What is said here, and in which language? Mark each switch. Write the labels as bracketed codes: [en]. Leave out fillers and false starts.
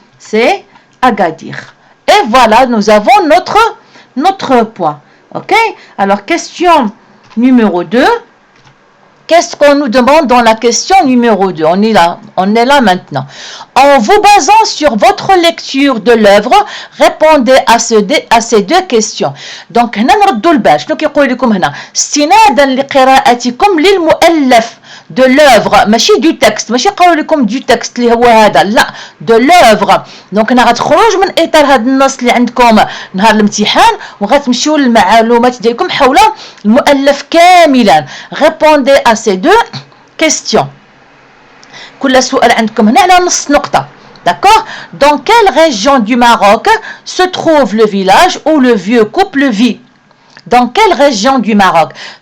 [fr] C'est Agadir. Et voilà, nous avons notre point. OK? Alors, question numéro 2. Qu'est-ce qu'on nous demande dans la question numéro 2? On est là maintenant. En vous basant sur votre lecture de l'œuvre, répondez à ces deux questions. [ar] Donc, هنا نردوا البال. شنو كيقول لكم هنا؟ استنادا لقراءتكم للمؤلف de l'œuvre, ماشي du texte, ماشي يقولوا لكم du texte اللي هو هذا، لا de l'œuvre. دونك انا غتخرج من اطار هذا النص اللي عندكم نهار الامتحان وغتمشيو للمعلومات ديالكم حول المؤلف كاملا. [fr] répondez à ces deux questions. [ar] كل سؤال عندكم هنا على نص نقطة. [fr] D'accord? Dans quelle région du Maroc se trouve le village où le vieux couple vit? Dans quelle région du Maroc?